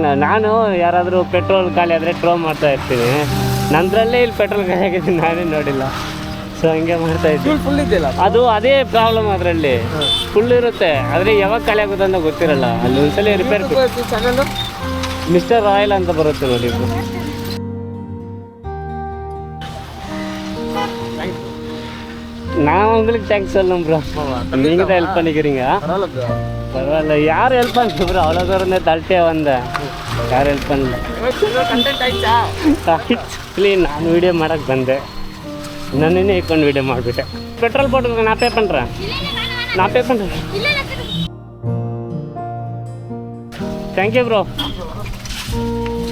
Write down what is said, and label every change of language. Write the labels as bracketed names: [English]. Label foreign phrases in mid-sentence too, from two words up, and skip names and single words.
[Kannada] ನಾನು ಯಾರಾದರೂ ಪೆಟ್ರೋಲ್ ಖಾಲಿ ಆದರೆ ಟ್ರೋ ಮಾಡ್ತಾ ಇರ್ತೀನಿ. ನಂದ್ರಲ್ಲೇ ಇಲ್ಲಿ ಪೆಟ್ರೋಲ್ ಖಾಲಿ ಆಗಿದ್ದೀನಿ, ನಾನೇ ನೋಡಿಲ್ಲ. ಸೊ ಹಂಗೆ ಮಾಡ್ತಾ ಇದ್ದೀನಿ. ಫುಲ್ ಇದೆಯಲ್ಲ ಅದು ಅದೇ ಪ್ರಾಬ್ಲಮ್, ಅದರಲ್ಲಿ ಫುಲ್ ಇರುತ್ತೆ, ಆದರೆ ಯಾವಾಗ ಖಾಲಿ ಆಗುತ್ತೆ ಅಂತ ಗೊತ್ತಿರಲ್ಲ. ಅಲ್ಲಿ ಒಂದ್ಸಲ ರಿಪೇರ್ ಚಾನಲ್ ಮಿಸ್ಟರ್ ರಾಯಲ್ ಅಂತ ಬರುತ್ತೆ ನೋಡಿ. [Tamil] நான் உங்களுக்கு தேங்க்ஸ் சொல்லணும் ப்ரோ. நீங்கள் தான் ஹெல்ப் பண்ணிக்கிறீங்க. பரவாயில்ல, யார் ஹெல்ப் பண்ணல ப்ரோ. அவ்வளோ தூரம் தான் தள்ளிட்டே வந்தேன், யாரும் ஹெல்ப் பண்ணல. [Kannada] ಆ್ಯಕ್ಚುಲಿ ನಾನು ವೀಡಿಯೋ ಮಾಡೋಕ್ಕೆ ಬಂದೆ, ನನ್ನೇ ಇಟ್ಕೊಂಡು ವೀಡಿಯೋ ಮಾಡಿಬಿಟ್ಟೆ. [Tamil] ಪೆಟ್ರೋಲ್ போட்டுக்கோங்க, நான் பே பண்ணுறேன். [English] thank you bro.